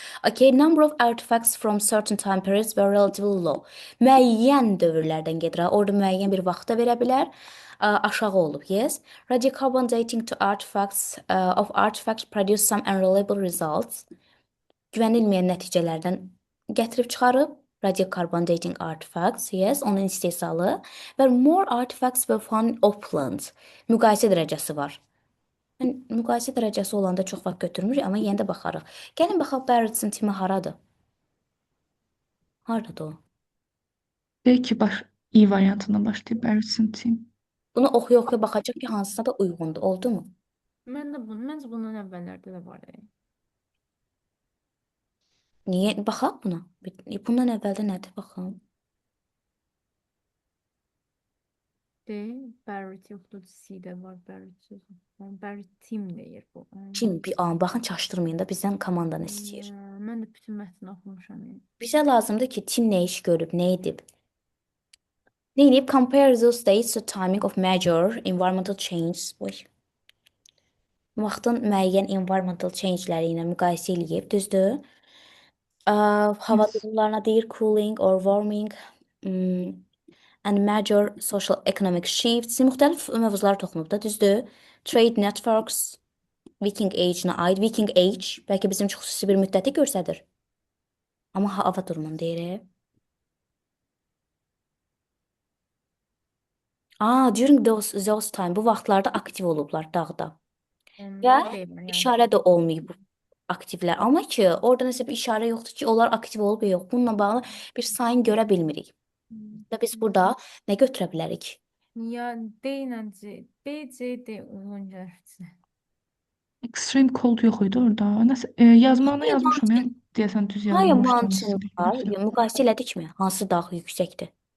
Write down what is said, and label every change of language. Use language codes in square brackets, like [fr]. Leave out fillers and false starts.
[en] Okay, number of artifacts from certain time periods were relatively low. [az] Müəyyən dövrlərdən gedir. Orada müəyyən bir vaxta verə bilər. Aşağı olub. [en] Yes. Radiocarbon dating to artifacts of artifacts produce some unreliable results. [az] Güvənilməyən nəticələrdən gətirib çıxarıb. [en] Radiocarbon dating artifacts. Yes, [az] onun istehsalı. [en] Və more artifacts were found in upland. [az] Müqayisə dərəcəsi var. Mən müqayisə dərəcəsi olanda çox vaxt götürmürük, amma yenə də baxarıq. Gəlin baxaq Barrett'in timi haradır? Hardadır o? Deyək ki, İ variantından başlayıb Barrett'in team. Bunu oxuya-oxuya baxacaq ki, hansına da uyğundur. Oldu mu? Məncə bunun əvvəllərdə də var. Niyə? Baxaq buna. Bundan əvvəldə nədir? Baxaq. Barrett yoxdur, C-də var Barrett sözü. Barrett team deyir bu. Kim? Bir an baxın, çaşdırmayın da bizdən komandanı istəyir. Mən də bütün mətni oxumuşam. Bizə lazımdır ki, tim nə iş görüb, nə edib. Nə edib? [en] Compare those dates to timing of major environmental changes. [az] Vaxtın müəyyən environmental changeləri ilə müqayisə eləyib, düzdür? Hava [en] Yes. [az] durumlarına deyir [en] cooling or warming and major social economic shifts. [az] Müxtəlif mövzulara toxunub da, düzdür? [en] Trade networks, [az] Viking Age-nə aid. Viking Age bəlkə bizim üçün xüsusi bir müddəti göstərir. Amma hava durumunu deyir. [en] During those time, [az] bu vaxtlarda aktiv olublar dağda. Və işarə də olmayıb bu aktivlər. Amma ki, orada nəsə bir işarə yoxdur ki, onlar aktiv olub ya yox. Bununla bağlı bir sayın görə bilmirik. Və biz burada nə götürə bilərik? Ya D ilə C, B, C, D uyğun gəlir. [en] Extreme cold [az] yox idi orada. Nəsə yazmağına yazmışam ya. Deyəsən düz [tr] Hayır, [az] yazmamışdım. mountain var. Müqayisə elədikmi? Hansı dağ yüksəkdir?